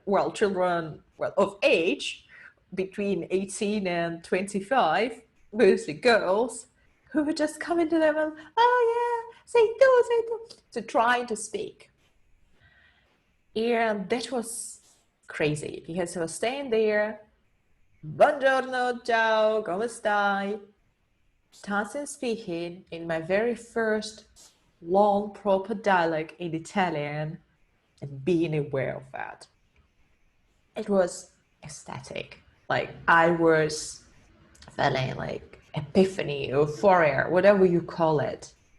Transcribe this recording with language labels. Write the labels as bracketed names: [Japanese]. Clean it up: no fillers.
[English] Well, children, well, of age between 18 and 25, mostly girls, who would just come into them and, oh yeah, say do, so trying to speak. And that was crazy because I was staying there. [Italian] Buongiorno, ciao, come stai? [English] Starting speaking in my very first long proper dialogue in Italian and being aware of that. It was ecstatic. Like I was feeling like epiphany, euphoria, whatever you call it.